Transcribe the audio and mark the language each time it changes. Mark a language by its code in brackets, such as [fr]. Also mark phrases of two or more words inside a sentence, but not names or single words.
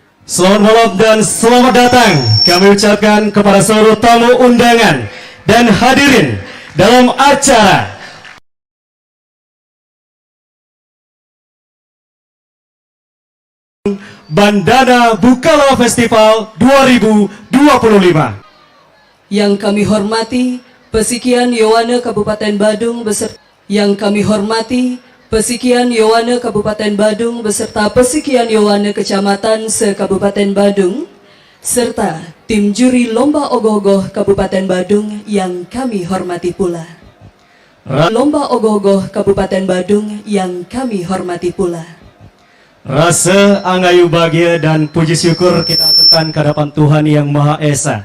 [id] Selamat malam dan selamat datang kami ucapkan kepada seluruh tamu undangan dan hadirin dalam acara Bandana Bukalapak Festival 2025. Yang kami hormati Pesikian Yowana Kabupaten Badung beserta Pesikian Yowana Kabupaten Badung beserta Pesikian Yowana Kecamatan se-Kabupaten Badung serta tim juri Lomba Ogoh-ogoh Kabupaten Badung yang kami hormati pula. Lomba Ogoh-ogoh Kabupaten Badung yang kami hormati pula. Rasa angayu bahagia dan puji syukur kita aturkan ke hadapan Tuhan Yang Maha Esa.